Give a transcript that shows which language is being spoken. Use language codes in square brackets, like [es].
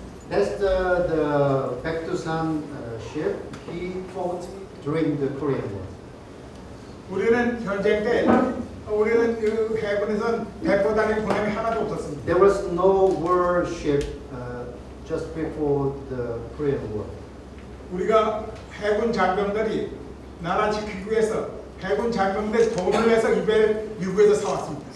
[en] That's the 백두산 ship. He fought during the Korean War. [ko] 우리는 전쟁 때 우리는 그 해군에선 대포단의 군함이 하나도 없었습니다. [en] There was no warship just before the Korean War. [ko] 우리가 해군 장병들이 나라 지키기 위해서 해군 장병들 돈을 내서 이 배를 미국에서 사왔습니다.